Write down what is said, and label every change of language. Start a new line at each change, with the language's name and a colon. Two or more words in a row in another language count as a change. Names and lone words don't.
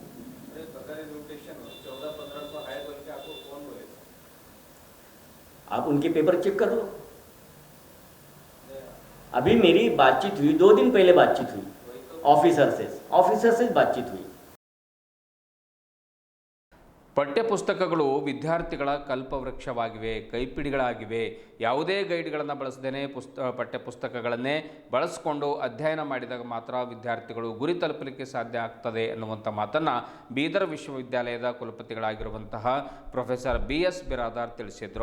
Hindi: आप उनके पेपर चेक कर लो। अभी मेरी बातचीत हुई, 2 दिन पहले बातचीत हुई ऑफिसर से बातचीत हुई।
Kannada: ಪಠ್ಯಪುಸ್ತಕಗಳು ವಿದ್ಯಾರ್ಥಿಗಳ ಕಲ್ಪವೃಕ್ಷವಾಗಿವೆ, ಕೈಪಿಡಿಗಳಾಗಿವೆ. ಯಾವುದೇ ಗೈಡ್ಗಳನ್ನು ಬಳಸದೇ ಪಠ್ಯಪುಸ್ತಕಗಳನ್ನೇ ಬಳಸಿಕೊಂಡು ಅಧ್ಯಯನ ಮಾಡಿದಾಗ ಮಾತ್ರ ವಿದ್ಯಾರ್ಥಿಗಳು ಗುರಿ ತಲುಪಲಿಕ್ಕೆ ಸಾಧ್ಯ ಆಗ್ತದೆ ಅನ್ನುವಂಥ ಮಾತನ್ನು ಬೀದರ್ ವಿಶ್ವವಿದ್ಯಾಲಯದ ಕುಲಪತಿಗಳಾಗಿರುವಂತಹ ಪ್ರೊಫೆಸರ್ BS ಬಿರಾದಾರ್ ತಿಳಿಸಿದರು.